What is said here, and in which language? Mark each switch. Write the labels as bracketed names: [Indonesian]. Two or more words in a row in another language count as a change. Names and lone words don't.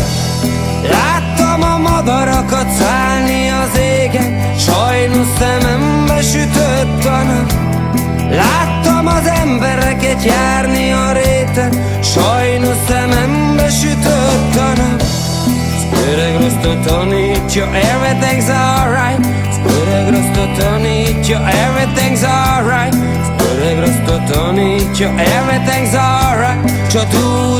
[Hungarian] Láttam a madarakat szállni az égen, sajnos szemembe sütött a nap. Láttam az embereket járni a réten, sajnos szemembe sütött a nap. Öreg rasta tanítja, [English] everything's alright. [Hungarian] Öreg rasta tanítja, [English] everything's alright. [Hungarian] Öreg rasta tanítja, [English] everything's alright. [Hungarian] Csak